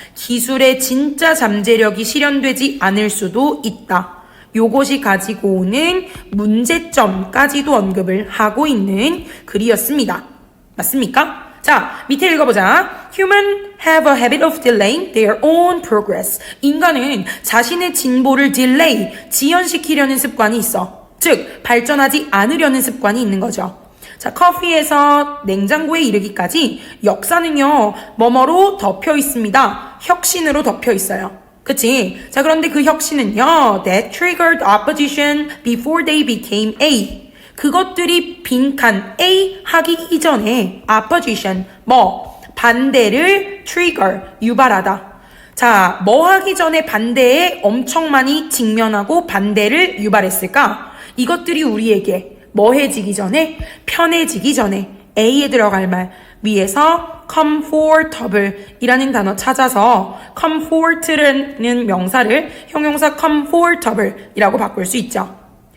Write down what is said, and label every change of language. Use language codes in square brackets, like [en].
[ko] 기술의 진짜 잠재력이 실현되지 않을 수도 있다. 요것이 가지고 오는 문제점까지도 언급을 하고 있는 글이었습니다. 맞습니까? 자, 밑에 읽어보자. [en] Human have a habit of delaying their own progress. [ko] 인간은 자신의 진보를 delay, 지연시키려는 습관이 있어. 즉, 발전하지 않으려는 습관이 있는 거죠. 자, 커피에서 냉장고에 이르기까지 역사는요, 뭐뭐로 덮여 있습니다. 혁신으로 덮여 있어요. 그치? [en] 자, 그런데 그 혁신은요, that triggered opposition before they became A. [ko] 그것들이 빈칸 A 하기 이전에 opposition, 반대를 trigger, 유발하다. 자, 뭐 하기 전에 반대에 엄청 많이 직면하고 반대를 유발했을까? 이것들이 우리에게 뭐해지기 전에, 편해지기 전에 A에 들어갈 말 위에서 comfortable 이라는 단어 찾아서 comfort라는 명사를 형용사 comfortable 이라고 바꿀 수 있죠.